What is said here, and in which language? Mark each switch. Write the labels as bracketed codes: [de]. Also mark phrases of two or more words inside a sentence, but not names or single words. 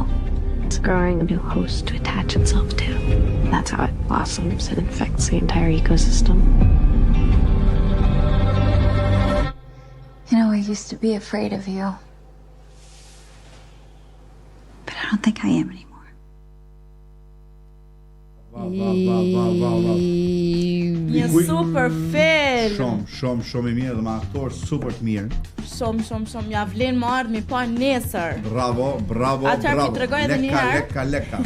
[en] It's growing a new host to attach itself to. That's how it blossoms and infects the entire ecosystem. You know, I used to be afraid of you. But I don't think I am anymore. [sq] Një super film. Shumë i mirë dhe me aktor super të mirë. Shumë ja vlen më ardh mi pa nesër. Bravo. Atëherë mi tregoj edhe një herë. Leka.